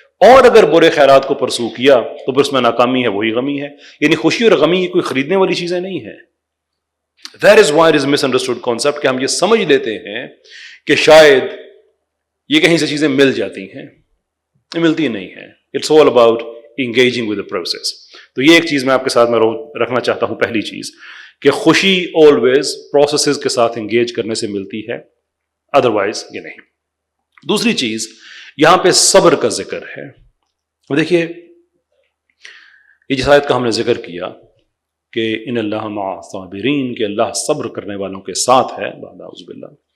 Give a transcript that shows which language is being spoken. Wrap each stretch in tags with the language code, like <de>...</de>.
<ur>اور اگر برے خیالات کو پرسو کیا تو پھر اس میں ناکامی ہے، وہی غمی ہے. یعنی خوشی اور غمی یہ کوئی خریدنے والی چیزیں نہیں ہیں.</ur> <en>That is why it is misunderstood concept</en> <ur>کہ ہم یہ سمجھ لیتے ہیں کہ شاید یہ کہیں سے چیزیں مل جاتی ہیں، ملتی نہیں ہیں.</ur> <en>It's all about engaging with the process.</en> <ur>تو یہ ایک چیز میں آپ کے ساتھ میں رکھنا چاہتا ہوں. پہلی چیز کہ خوشی</ur> <en>always processes</en> <ur>کے ساتھ انگیج کرنے سے ملتی ہے، ادروائز یہ نہیں. دوسری چیز یہاں پہ صبر کا ذکر ہے. دیکھیے یہ جس آیت کا ہم نے ذکر کیا کہ ان اللہ مع الصابرین، کہ اللہ صبر کرنے والوں کے ساتھ ہے، بعد اعوذ باللہ.</ur>